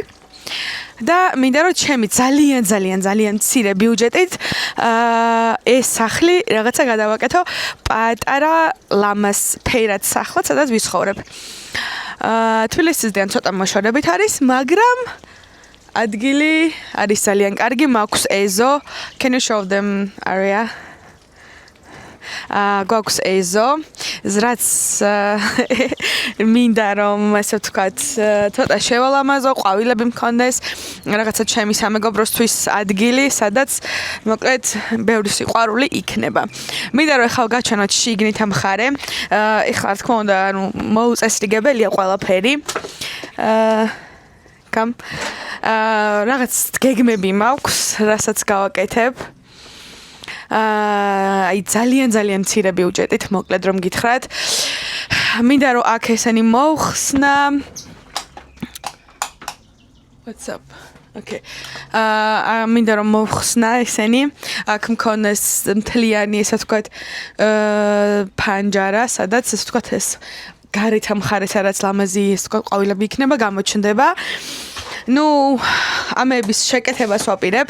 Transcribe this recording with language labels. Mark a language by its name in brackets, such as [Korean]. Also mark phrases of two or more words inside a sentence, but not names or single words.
[Georgian] და მინდა რომ ჩემი ძალიან მცირე ბიუჯეტით ეს სახლი რაღაცა გადავაკეთო პატარა ლამას ფერად სახლად, სადაც ვიცხოვრებ. თბილისისიდან ცოტა მოშორებით არის, მაგრამ ადგილი არის ძალიან კარგი, მაქვს ეზო. [English] Can you show them area? [Georgian] გვაქვს ეზო, რაც მინდა რომ ასე ვთქვათ, ცოტა შევალამაზო, ყვავილები მქონდეს, რაღაცა ჩემი სამეგობროსთვის ადგილი, სადაც მოკლედ ბევრი სიყვარული იქნება. მინდა რომ ახლა გაჩვენოთ შიგნით ამ მხარე. ეხლა რა თქმა უნდა, მოუწესრიგებელია ყველაფერი. რაღაც გეგმები მაქვს, რასაც გავაკეთებ. აი ძალიან მცირე ბიუჯეტით, მოკლედ რომ გითხრათ. მინდა რომ აქ ესენი მოვხსნა. [English] What's up? Okay. [Georgian] მინდა რომ მოვხსნა ესენი. აქ მქონდეს მთლიანი, ესე ვთქვათ, ფანჯარა, სადაც ესე ვთქვათ ეს გარეთ ამ მხარეს რაც ლამაზი ესე ვთქვათ ყვავილები იქნება, გამოჩნდება. ამების შეკეთებას ვაპირებ.